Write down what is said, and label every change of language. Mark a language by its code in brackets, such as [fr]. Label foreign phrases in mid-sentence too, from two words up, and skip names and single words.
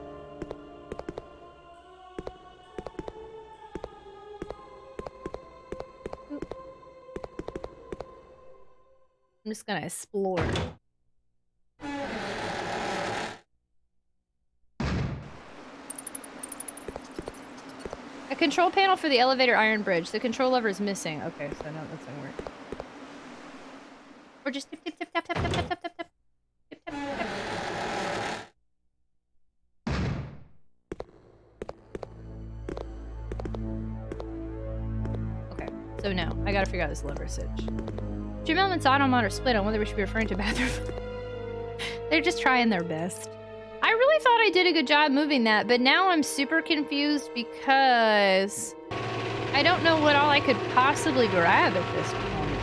[en] I'm just gonna explore. A control panel for the elevator iron bridge. The control lever is missing. Okay, so no, that's gonna work. Or just tip, tip, tip, tap, tap, tap, tap, tap, tap, tap. Tip, tap, tap. Okay, so now I gotta figure out this lever switch. Jim Element's AutoMod are split on whether we should be referring to bathroom. They're just trying their best. I really thought I did a good job moving that, but now I'm super confused because I don't know what all I could possibly grab at this point.